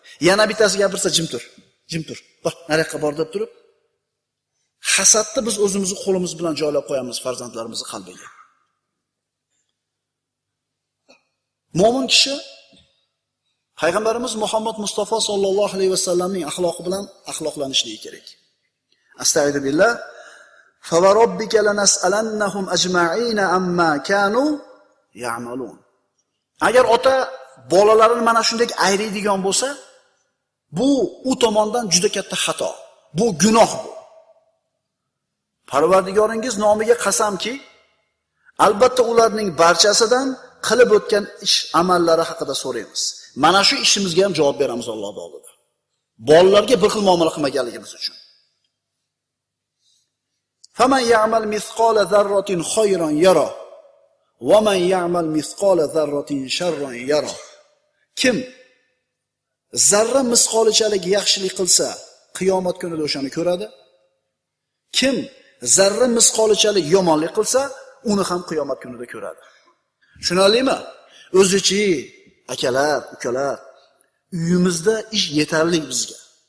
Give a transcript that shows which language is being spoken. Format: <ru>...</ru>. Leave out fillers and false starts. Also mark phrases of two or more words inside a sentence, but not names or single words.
<uz>Yana bittasi gapirsa jim tur. Bor, nariyoqqa bor deb turib, hasadni biz o'zimizni qo'limiz bilan joylab qo'yamiz farzandlarimizning qalbiga. Mo'min kishi Payg'ambarimiz Muhammad Mustafa</uz> <ar>صلى الله عليه</ar> <uz>vasallamning axloqi bilan axloqlanishligi kerak.</uz> <ar>أستغفر الله. فوربك لنسألنهم أجمعين عما كانوا يعملون.</ar> <uz>Agar ota bolalarini mana shunday ayriydigan bo'lsa, bu u tomondan juda katta xato. Bu gunoh bu. Parvardigoringiz nomiga qasamki, albatta ularning barchasidan qilib o'tgan ish amallari haqida so'raymiz. Mana shu ishimizga ham javob beramiz Alloh oldida. Bolalarga bir xil muomala qilmaganligimiz uchun.</uz> <ar>فمن يعمل مثقال ذرة خيرا يره ومن يعمل مثقال ذرة شرا يره.</ar> <uz>Kim zarra misqolichalik yaxshilik qilsa, qiyomat kunida o'shani ko'radi. Kim zarra misqolichalik yomonlik qilsa, uni ham qiyomat kunida ko'radi. Tushunarlimi? O'zichi akalar, ukalar, uyimizda ish yetarli bizga.</uz>